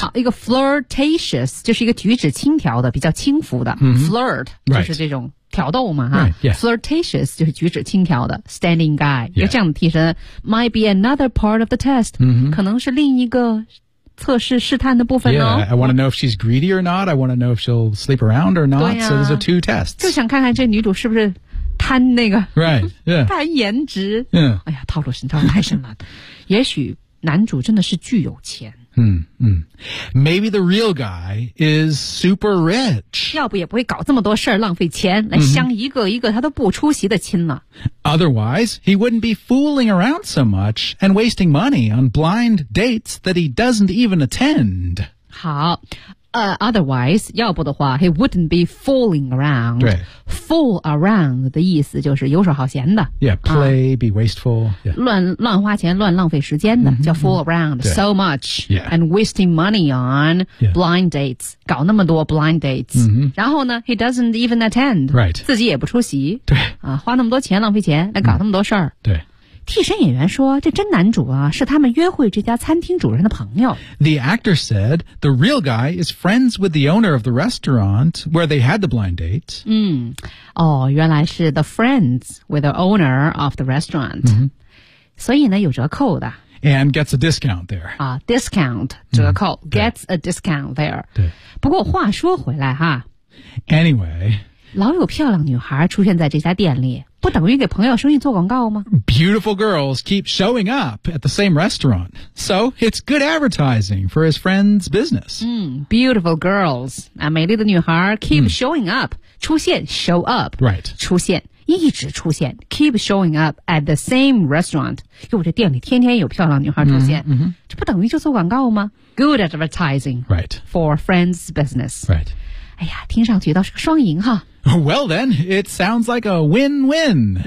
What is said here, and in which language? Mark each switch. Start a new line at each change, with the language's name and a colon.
Chinese: 好，一个 flirtatious 就是一个举止轻佻的，比较轻浮的。 Mm-hmm. Flirt 就是这种。
English: Right.
Chinese: 挑逗嘛哈、
English: right, yeah.
Chinese: Flirtatious 就是举止轻佻的
English: standing guy、 yeah.
Chinese: 一个这样的替身
English: might be another part of the test、 mm-hmm.
Chinese: 可能是另一个测试试探的部分哦
English: yeah, I want to know if she's greedy or not. I want to know if she'll sleep around or not、啊、 So there's a two tests.
Chinese: 就想看看这女主是不是贪那个
English: right,、yeah.
Chinese: 贪颜值、
English: yeah.
Chinese: 哎呀套路实在太深了也许男主真的是巨有钱、
English: 嗯、Maybe the real guy is super rich.
Chinese: 要不也不会搞这么多事儿浪费钱来相一个一个他都不出席的亲了。
English: Otherwise, he wouldn't be fooling around so much and wasting money on blind dates that he doesn't even attend. 好otherwise,
Chinese: 要不的话
English: he wouldn't be fooling around.
Chinese: 对 fool around 的意思就是游手好闲的。
English: Yeah, play,be wasteful.、Yeah.
Chinese: 乱花钱乱浪费时间的、叫
English: fool around so much、 yeah. and wasting money on、yeah. blind dates.
Chinese: 搞那么多
English: blind dates.、
Chinese: 然后呢
English: he doesn't even attend. Right.
Chinese: 自己也不出席。对。花那么多钱浪费钱来搞那么多事儿。对。替身演员说这真男主啊是他们约会这家餐厅主人的朋友。
English: The actor said the real guy is friends with the owner of the restaurant where they had the blind date.
Chinese: 原来是
English: the friends with the owner of the restaurant.、
Chinese: 所以呢有折扣的。
English: And gets a discount there. Discount,
Chinese: 折扣、
English: gets a discount there.
Chinese: 对。不过话说回来哈。
English: Anyway,
Chinese: 老有漂亮女孩出现在这家店里。不等于给朋友生意做广告吗
English: Beautiful girls keep showing up at the same restaurant. So it's good advertising for his friend's business. Beautiful girls.
Chinese: 美丽的女孩
English: keep showing up.
Chinese: 出现
English: show up. Right.
Chinese: 出现一直出现
English: keep showing up at the same restaurant.
Chinese: 因为这店里天天有漂亮女孩出现。这不等于就做广告吗
English: Good advertising. Right. For friend's business. Right.
Chinese: 哎呀听上去倒是个双赢哈。
English: Well then, it sounds like a win-win.